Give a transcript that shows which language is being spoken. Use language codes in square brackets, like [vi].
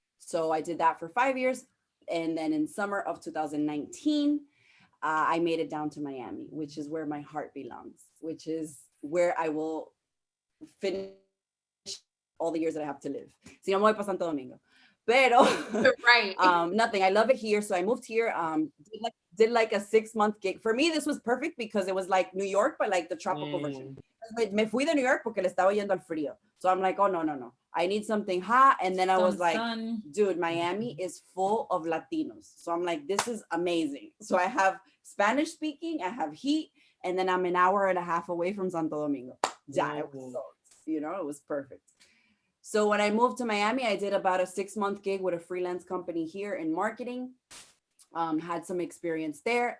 [en] So I did that for 5 years. And then in summer of 2019, I made it down to Miami, which is where my heart belongs, which is where I will finish all the years that I have to live. [es] Si no me voy para Santo Domingo. Pero [en] right. Nothing. I love it here. So I moved here, did like a 6-month gig. For me, this was perfect because it was like New York, but like the tropical version. [es] Me fui de New York porque le estaba yendo al frío. [en] So I'm like, oh, no. I need something hot. And then I was like, dude, Miami is full of Latinos. So I'm like, this is amazing. So I have Spanish speaking, I have heat, and then I'm an hour and a half away from Santo Domingo. Yeah, it was so, you know, it was perfect. So when I moved to Miami, I did about a 6-month gig with a freelance company here in marketing, had some experience there.